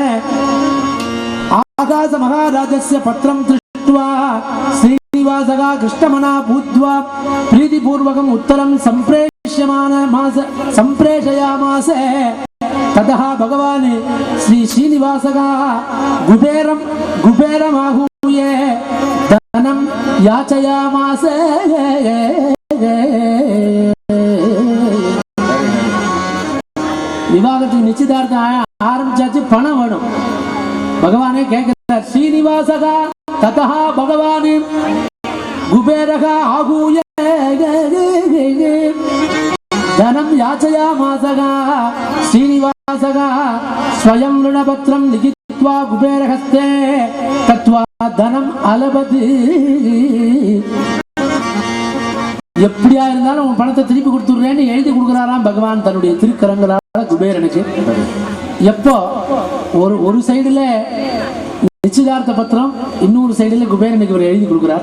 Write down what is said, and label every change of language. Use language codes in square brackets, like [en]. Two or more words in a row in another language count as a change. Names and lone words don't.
[sa] आकाश महाराजस्य पत्रं दृष्ट्वा श्रीनिवासः कृष्णमना भूत्वा प्रीतिपूर्वकम् उत्तरं संप्रेषयामास. ततः भगवान् श्री श्रीनिवासः कुबेरमाहूय धनं याचयामास. [ta] விவாகத்துக்கு நிச்சயதார்த்தம் ஆரம்பிச்சாச்சு, பணம் வேணும். பகவானே கேட்கிறார். [sa] श्रीनिवासः तदा भगवान् कुबेरम् आहूय धनं याचयामासः. श्रीनिवासः स्वयं ऋणपत्रं लिखित्वा कुबेरहस्ते तत्वा धनं अलभत्. [ta] எப்படியா இருந்தாலும் உன் பணத்தை திருப்பி கொடுத்துடுறேன்னு எழுதி கொடுக்குறாராம் பகவான் தன்னுடைய திருக்கரங்களால குபேரனுக்கு. எப்போ ஒரு சைடுல நிச்சயதார்த்த பத்திரம், இன்னொரு சைடுல குபேரனுக்கு இவர் எழுதி கொடுக்குறார்.